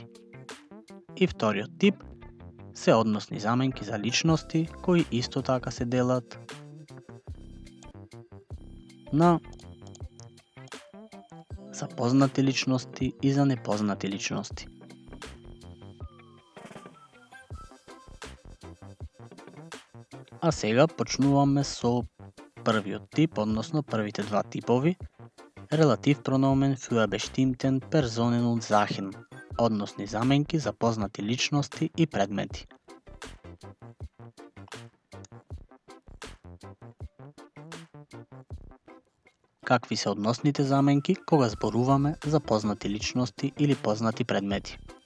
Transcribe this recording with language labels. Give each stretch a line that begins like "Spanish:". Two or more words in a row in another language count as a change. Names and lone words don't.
Macedonian: И вториот тип се односни заменки за личности, кои исто така се делат на за познати личности и за непознати личности. А сега почнуваме со првиот тип, односно првите два типови,
German: Relativ Pronomen für bestimmten Personen und Sachen,
Macedonian: односни заменки за познати личности и предмети. Какви се односните заменки кога зборуваме за познати личности или познати предмети?